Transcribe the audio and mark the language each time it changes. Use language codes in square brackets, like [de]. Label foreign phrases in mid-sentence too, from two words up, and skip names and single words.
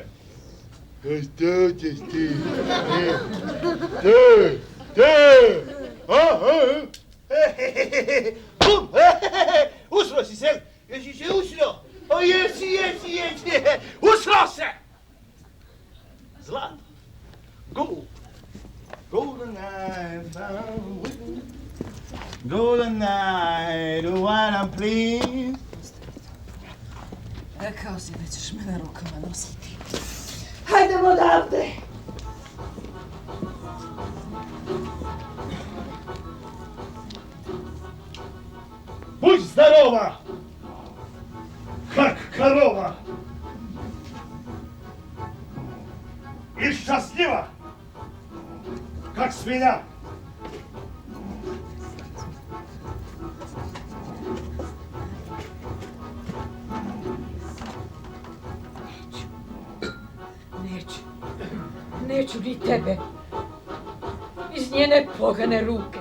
[sr] Što ćeš ti? Bum! Usro si se? Jesi se usro? O jesi! Usro se! Zlato. Gold. [en] Golden night, found with golden night, do what I'm pleased. [sr] Rekao si da ćeš me na rukama nositi. Hajdemo odavde! [ru] Будь здорова, как корова, и счастлива, как свинья. [sr] Neću ni tebe. Iz njene pogane ruke.